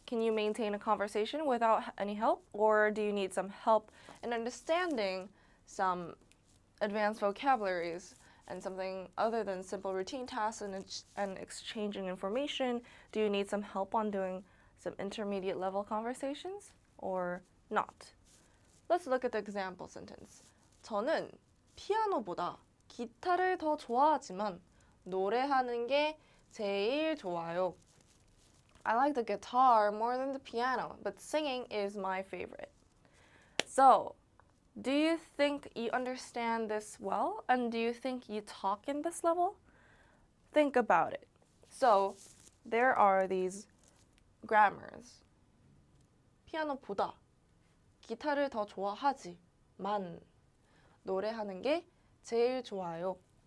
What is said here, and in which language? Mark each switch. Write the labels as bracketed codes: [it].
[en] Can you maintain a conversation without any help, or do you need some help in understanding some advanced vocabularies and something other than simple routine tasks and exchanging information? Do you need some help on doing some intermediate level conversations or not? Let's look at the example sentence. [ko] 저는 피아노보다 기타를 더 좋아하지만 노래하는 게 제일 좋아요. [en] I like the guitar more than the piano, but singing is my favorite. So, do you think you understand this well? And do you think you talk in this level? Think about it. So, there are these grammars. [ko] 피아노보다 기타를 더 좋아하지만 노래하는 게 제일 좋아요.